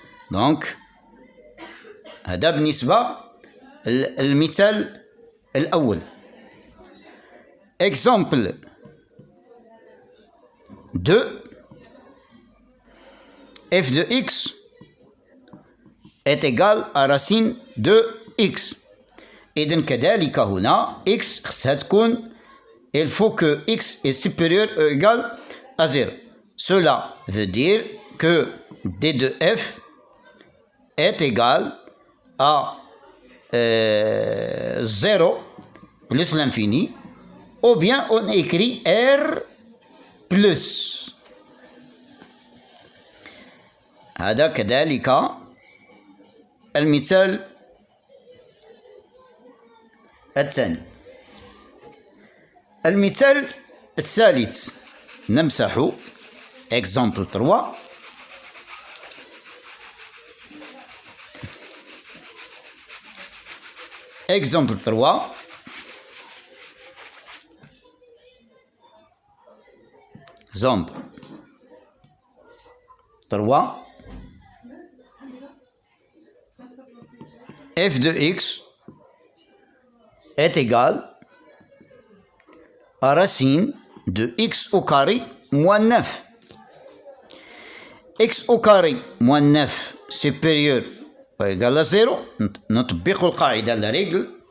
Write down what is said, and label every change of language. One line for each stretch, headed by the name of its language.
Arabic: donc هذا بالنسبة المثال الأول.
French: exemple 2 f de x est égal à racine de x.
Arabic: إذن كذلك هنا
French: x
Arabic: خصها تكون
French: il faut que x est supérieur ou égal à 0. Cela veut dire que d de f est égal à 0 plus l'infini, ou bien on écrit r plus.
Arabic: هذا كذلك المثال الثاني. المثال الثالث نمسح
French: exemple 3. exemple 3. exemple 3. f de x est égal à racine de x au carré moins 9. x au carré moins 9 supérieur ou égal à 0.
Arabic: نطبق القاعدة
French: la règle.